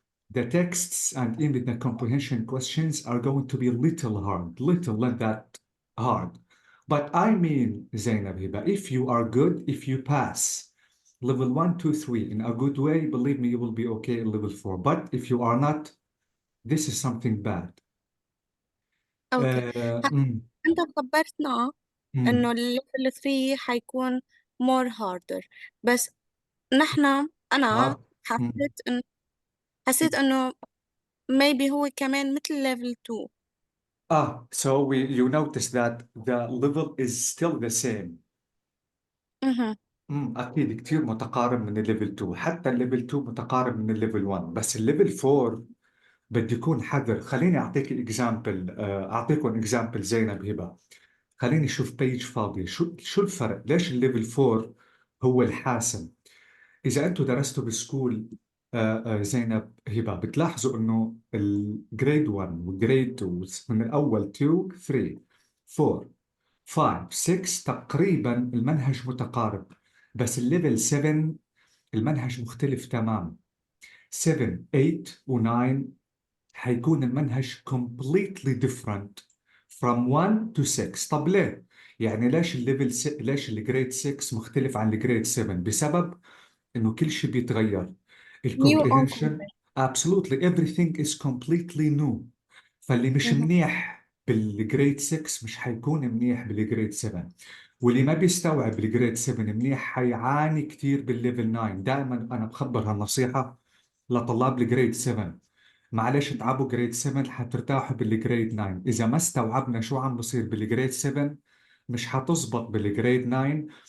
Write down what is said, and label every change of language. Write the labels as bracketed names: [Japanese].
[English] The texts and even the comprehension questions are going to be a little hard, not that hard. But I mean, Zainab Hiba, if you are good, if you pass level 1, 2, 3 in a good way, believe me, you will be okay in level 4. But if you are not, this is something bad. [Arabic] اوكي. انت خبرتنا انه الليفل 3 حيكون [English] more harder، [Arabic] بس انا [English] hard. [Arabic] حسيت انه [English] maybe [Arabic] هو كمان مثل level 2. [English] So you notice that the level is still the same. [Arabic] أكيد كتير متقارب من الليفل 2. حتى الليفل 2 متقارب من الليفل 1. بس الليفل 4 بدي يكون حذر. خليني أعطيكم إكزامبل زينب هبة. خليني أشوف بيج فاضية. شو الفرق؟ ليش الليفل 4 هو الحاسم؟ إذا أنتم درستوا بسكول زينب هبة بتلاحظوا إنه الجريد 1 والجريد 2 من الأول 2 3 4 5 6 تقريبا المنهج متقارب. بس الليفل 7 المنهج مختلف تماما. [English] 7 8 [Arabic] و9 حيكون المنهج [English] completely different from 1 to 6. [Arabic] طب ليه؟ يعني ليش الجريد 6 مختلف عن الجريد 7؟ بسبب انه كل شيء بيتغير. [English] new الكومبريهنشن content. absolutely everything is completely new. [Arabic] فاللي مش منيح بالجريد 6 مش حيكون منيح بالجريد 7، واللي ما بيستوعب الجريد 7 منيح حيعاني كثير بالليفل 9. دائما انا بخبر هالنصيحة لطلاب الجريد 7. معلش تعبوا جريد 7 حترتاحوا بالجريد 9. إذا ما استوعبنا شو عم بصير بالجريد 7 مش حتزبط بالجريد 9.